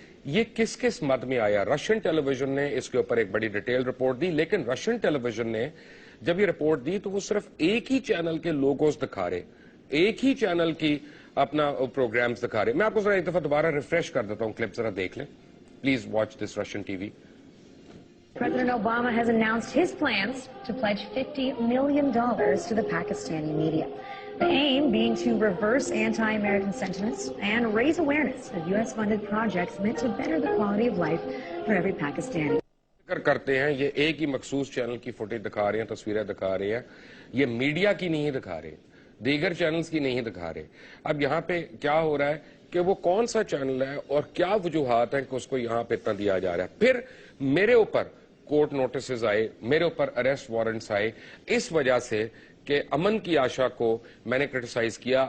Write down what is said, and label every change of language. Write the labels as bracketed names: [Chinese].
[Urdu] یہ کس کس مد میں آیا؟ رشین ٹیلی ویژن نے اس کے اوپر ایک بڑی ڈیٹیل رپورٹ دی، لیکن رشین ٹیلی ویژن نے جب یہ رپورٹ دی تو وہ صرف ایک ہی چینل کے لوگوز دکھا رہے، ایک ہی چینل کی اپنا پروگرامز دکھا رہے. میں آپ کو ذرا ایک دفعہ دوبارہ ریفریش کر دیتا ہوں، کلپ ذرا دیکھ لیں. [English] Please watch this Russian TV وی. President Obama has announced his plans to pledge $50 million to the Pakistani media. The aim being to reverse anti-American sentiments and raise awareness of U.S.-funded projects meant to better the quality of life for every Pakistani. [Urdu] کرتے ہیں یہ ایک ہی مخصوص channel کی footage دکھا رہے ہیں، تصویریں دکھا رہے ہیں، یہ میڈیا کی نہیں دکھا رہے، دیگر چینلز کی نہیں دکھا رہے. اب یہاں پہ کیا ہو رہا ہے کہ وہ کون سا چینل ہے اور کیا وجوہات ہیں کہ اس کو یہاں پہ اتنا دیا جا رہا ہے. پھر میرے اوپر کورٹ نوٹسز آئے، میرے اوپر اریسٹ وارنٹس آئے، اس وجہ سے کہ امن کی آشا کو میں نے کرٹیسائز کیا.